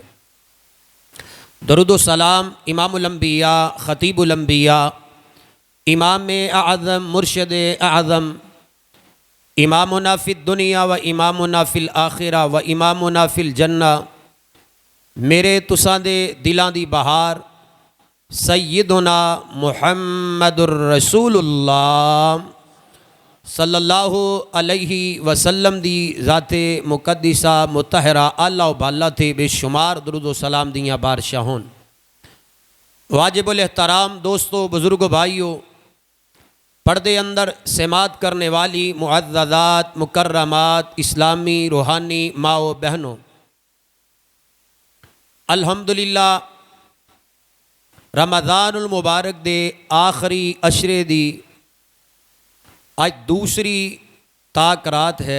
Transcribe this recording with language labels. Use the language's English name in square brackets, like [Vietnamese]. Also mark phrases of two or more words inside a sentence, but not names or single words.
[Arabic] درود و سلام امام الانبیاء، خطیب الانبیاء، امام اعظم، مرشد اعظم، امامنا فی الدنیا و امامنا فی الآخرہ و امامنا فی الجنہ، [Punjabi] میرے تساں دے دلاں دی بہار سیدنا محمد الرسول اللہ [Arabic] صلی اللہ علیہ وسلم [Punjabi] دی ذات مقدسہ مطہرہ اعلیٰ و بالا تھے بے شمار درود و سلام دیاں بارشاہ ہون۔ [Arabic] واجب الاحترام [Punjabi] دوستو، بزرگو، بھائیو، پردے اندر سماعت کرنے والی معززات، مکرمات، اسلامی روحانی ماں و بہنوں، الحمدللہ رمضان المبارک دے آخری عشرے دی آج دوسری تاک رات ہے۔